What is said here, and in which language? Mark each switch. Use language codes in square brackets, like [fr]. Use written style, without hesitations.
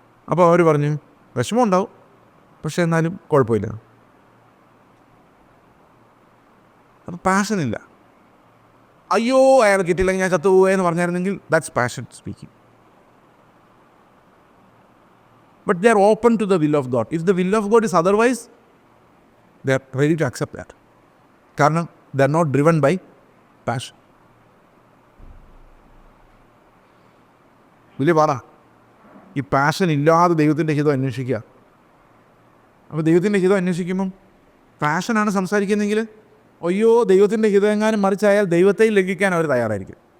[ml] അപ്പോൾ അവർ പറഞ്ഞു, വിഷമം ഉണ്ടാവും, പക്ഷേ എന്നാലും കുഴപ്പമില്ല. അത് പാഷനില്ല. അയ്യോ അയാൾ കിട്ടിയില്ലെങ്കിൽ ഞാൻ ചത്തുപോയെന്ന് പറഞ്ഞായിരുന്നെങ്കിൽ [en] That's passion speaking. But they are open to the will of God. If the will of God is otherwise, they are ready to accept that. [ml] കാരണം [en] they are not driven by passion. [ml] വലിയ പാടാ ഈ passion ഇല്ലാതെ ദൈവത്തിൻ്റെ ഹിതം അന്വേഷിക്കുക. അപ്പോൾ ദൈവത്തിൻ്റെ ഹിതം അന്വേഷിക്കുമ്പം പാഷനാണ് സംസാരിക്കുന്നതെങ്കിൽ, അയ്യോ ദൈവത്തിൻ്റെ ഹിതം എങ്ങാനും മറിച്ചായാൽ ദൈവത്തെ ലംഘിക്കാൻ അവർ തയ്യാറായിരിക്കും.